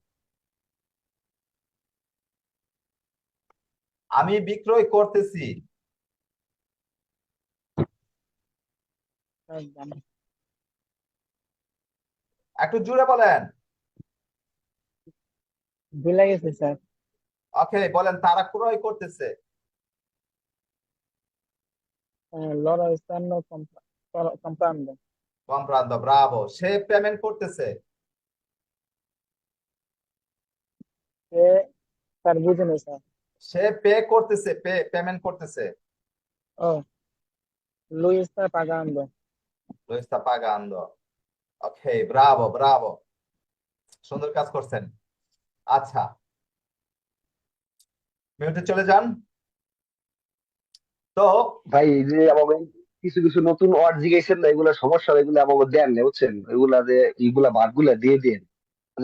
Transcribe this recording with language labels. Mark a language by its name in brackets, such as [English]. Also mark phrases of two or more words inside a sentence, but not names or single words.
[Bangla] আমি বিক্রয় করতেছি। একটু জোরে বলেন। ভুলে গেছি স্যার। ওকে, বলেন, তারা ক্রয় করতেছে। [Italian] loro stanno comprando. [Bangla] কম প্রান্ত, ব্রাভো। সে পেমেন্ট করতেছে। সে স্যার বুঝেনি স্যার। সে পে করতেছে, পেমেন্ট করতেছে। ও, [Italian] lui sta pagando. [Spanish] Lo está pagando. [Bangla] ওকে, ব্রাভো, ব্রাভো, সুন্দর কাজ করছেন। আচ্ছা, মিউটে চলে যান। তো ভাই এই যে আমাকে কিছু কিছু নতুন ওয়ার্ড জিজ্ঞাসেন না, এগুলা সমস্যা, এগুলো আমাকে দেন না বুঝছেন, এগুলা যে এইগুলা বাদগুলা দিয়ে দেন, মানে